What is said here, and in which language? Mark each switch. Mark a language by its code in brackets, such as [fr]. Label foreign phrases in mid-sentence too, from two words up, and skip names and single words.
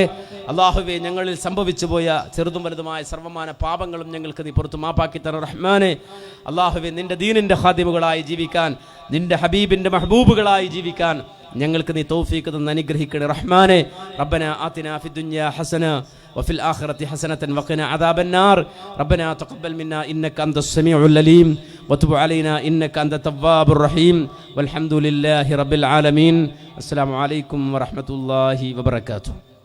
[ml] അള്ളാഹുവേ, ഞങ്ങളിൽ സംഭവിച്ചു പോയ ചെറുതും വലുതുമായ സർവ്വമാന പാപങ്ങളും ഞങ്ങൾക്ക് നീ പുറത്തു മാപ്പാക്കി തരണം റഹ്മാനെ. അള്ളാഹുവേ, നിൻ്റെ ദീനിൻ്റെ ഖാദിമുകളായി ജീവിക്കാൻ, നിൻ്റെ ഹബീബിൻ്റെ മഹബൂബുകളായി ജീവിക്കാൻ ഞങ്ങൾക്ക് നീ തൗഫീഖ് തന്ന് അനുഗ്രഹിക്കണേ റഹ്മാനെ. [ar] ربنا آتنا في الدنيا حسنة وفي الآخرة حسنة وقنا عذاب النار. ربنا تقبل منا إنك أنت السميع العليم وتب علينا إنك أنت التواب الرحيم والحمد لله رب العالمين. السلام عليكم ورحمة الله وبركاته.